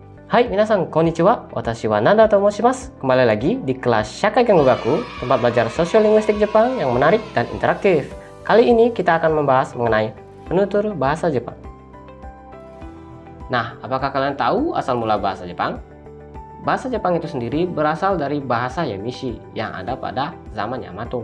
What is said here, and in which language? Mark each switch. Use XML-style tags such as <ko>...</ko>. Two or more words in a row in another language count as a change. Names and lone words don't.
<ja>はい皆さん、こんにちは。私はナンダと申します.</ja> <id>Kembali lagi di kelas Shakai Kengogaku, tempat belajar sosiolinguistik Jepang yang menarik dan interaktif. Kali ini kita akan membahas mengenai penutur bahasa Jepang. Nah, apakah kalian tahu asal mula bahasa Jepang? Bahasa Jepang itu sendiri berasal dari bahasa Yemishi yang ada pada zaman Yamato.</id>